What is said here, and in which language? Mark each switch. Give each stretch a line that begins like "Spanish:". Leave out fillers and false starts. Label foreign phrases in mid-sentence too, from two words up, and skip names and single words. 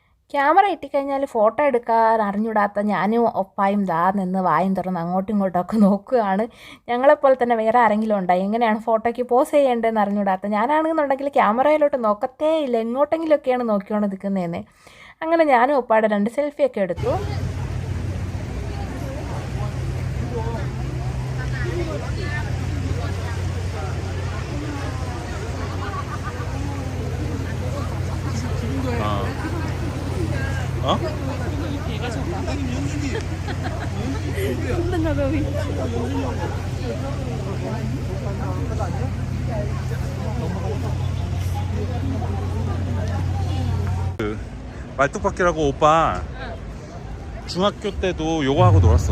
Malayalam: ക്യാമറ കിട്ടിക്കഴിഞ്ഞാൽ ഫോട്ടോ എടുക്കാൻ അറിഞ്ഞൂടാത്ത ഞാനും ഒപ്പായും ദാ നിന്ന് വായും തുറന്ന് അങ്ങോട്ടും ഇങ്ങോട്ടൊക്കെ നോക്കുകയാണ്. ഞങ്ങളെപ്പോലെ തന്നെ വേറെ ആരെങ്കിലും ഉണ്ടായി എങ്ങനെയാണ് ഫോട്ടോയ്ക്ക് പോസ് ചെയ്യേണ്ടതെന്ന് അറിഞ്ഞൂടാത്ത ഞാനാണെന്നുണ്ടെങ്കിൽ ക്യാമറയിലോട്ട് നോക്കത്തേ ഇല്ല, എങ്ങോട്ടെങ്കിലുമൊക്കെയാണ് നോക്കിക്കൊണ്ട് നിൽക്കുന്നതെന്ന്. അങ്ങനെ ഞാനും ഒപ്പാടെ 2 സെൽഫിയൊക്കെ എടുത്തു. 어?
Korean: 그 말뚝박기라고 오빠 중학교 때도 요거 하고 놀았어.